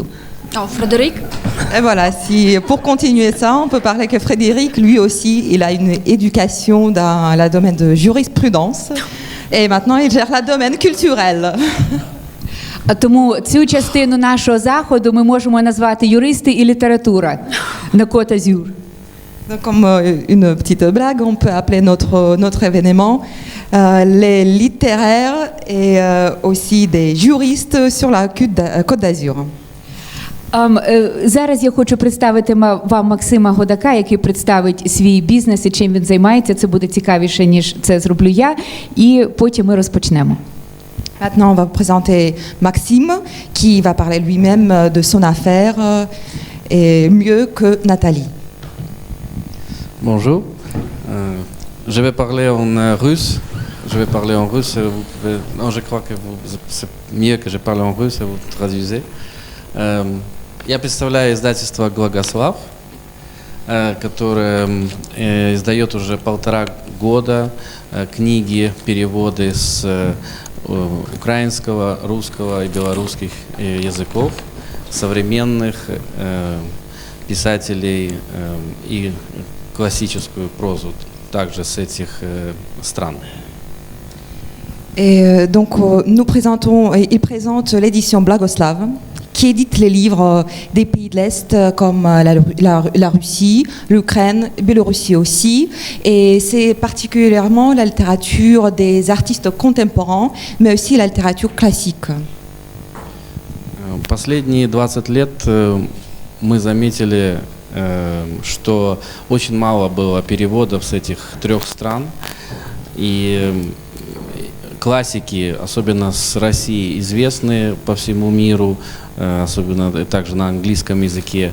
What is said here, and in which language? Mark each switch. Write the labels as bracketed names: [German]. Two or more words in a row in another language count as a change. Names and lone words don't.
[French] Frédéric. Et voilà, pour continuer ça, on peut parler que Frédéric, lui aussi, il a une éducation dans le domaine de jurisprudence. Et maintenant, il gère le domaine culturel. [Ukrainian] Тому цю частину нашого заходу ми можемо назвати юристи і література на Côte d'Azur. [French] Donc, comme une petite blague, on peut appeler notre événement les littéraires et aussi des juristes sur la Côte d'Azur. [Ukrainian] Зараз я хочу представити вам Максима Годака, який представить свій бізнес і чим він займається. Це буде цікавіше, ніж це зроблю я. І потім ми розпочнемо. [French] Maintenant, on va vous présenter Maxime, qui va parler lui-même de son affaire, et mieux que Nathalie. Bonjour. Je vais parler en russe. Je vais parler en russe. Vous pouvez... Non, je crois que c'est mieux que je parle en russe, et vous traduisez. [Russian] Я представляю издательство «Глагослав», которое издает уже 1,5 года книги, переводы с украинского, русского и белорусских языков, современных писателей и классическую прозу также с этих стран. [French] Et donc il présente l'édition Blagoslav, qui édite les livres des pays de l'Est comme la Russie, l'Ukraine, Biélorussie aussi. Et c'est particulièrement la littérature des artistes contemporains, mais aussi la littérature classique. [Russian] Последние 20 лет мы заметили, что очень мало было переводов с этих 3 стран. И классики, особенно с России, известны по всему миру, особенно также на английском языке.